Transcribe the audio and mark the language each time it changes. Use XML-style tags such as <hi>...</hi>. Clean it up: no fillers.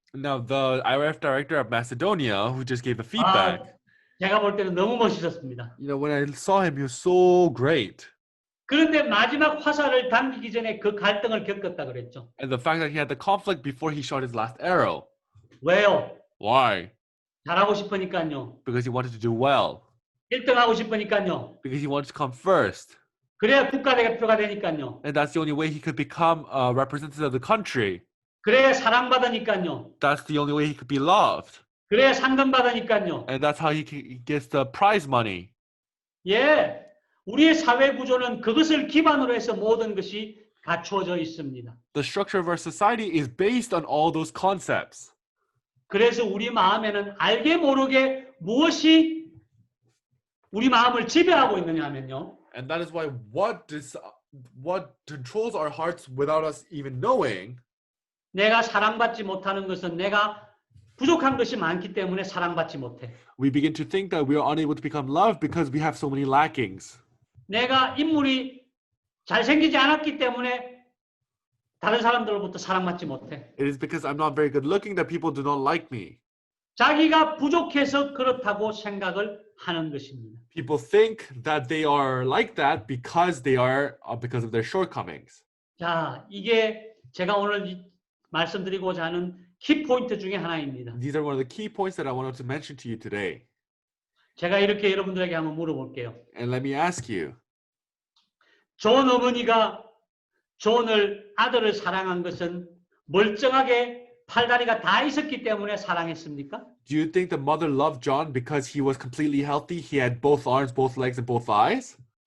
<en>Now, the IRF director of Macedonia, who just gave the feedback,</en> <ko>제가 볼 때는 너무 멋있었습니다.</ko> <en>when I saw him, he was so great.</en> <ko>그런데 마지막 화살을 당기기 전에 그 갈등을 겪었다 그랬죠.</ko> <en>And the fact that he had the conflict before he shot his last arrow.</en> <ko>왜요?</ko> <en>Why?</en> <ko>잘하고 싶으니까요.</ko> <en>Because he wanted to do well.</en> <ko>1등하고 싶으니까요.</ko> <en>Because he wanted to come first.</en> <ko>그래야 국가대표가 되니까요.</ko> <en>And that's the only way he could become a representative of the country.</en> <ko>그래야 사랑받으니까요.</ko> <en>That's the only way he could be loved.</en> <ko>그래야 상금 받으니까요.</ko> <en>And that's how he gets the prize money.</en> <ko>예, 우리의 사회 구조는 그것을 기반으로 해서 모든 것이 갖추어져 있습니다.</ko> <en>The structure of our society is based on all those concepts.</en> <ko>그래서 우리 마음에는 알게 모르게 무엇이 우리 마음을 지배하고 있느냐 하면요.</ko> <en>And that is why what controls our hearts without us even knowing,</en> <ko>내가 사랑받지 못하는 것은 내가 부족한 것이 많기 때문에 사랑받지 못해.</ko> <en>we begin to think that we are unable to become loved because we have so many lackings.</en> <ko>내가 인물이 잘생기지 않았기 때문에 다른 사람들로부터 사랑받지 못해.</ko> <en>It is because I'm not very good looking that people do not like me.</en> <ko>자기가 부족해서 그렇다고 생각을 하는 것입니다.</ko> <en>People think that they are like that because of their shortcomings.</en> <ko>자, 이게 제가 오늘 말씀드리고자 하는 키포인트 중에 하나입니다.</ko> <en>These are one of the key points that I wanted to mention to you today.</en> <ko>제가 이렇게 여러분들에게 한번 물어볼게요.</ko> <en>And let me ask you,</en> <ko>존 어머니가 아들을 사랑한 것은 멀쩡하게 팔다리가 다 있었기 때문에 사랑했습니까?</ko> <en>do you think the mother loved John because he was completely healthy? He had both arms, both legs, and both eyes?</en>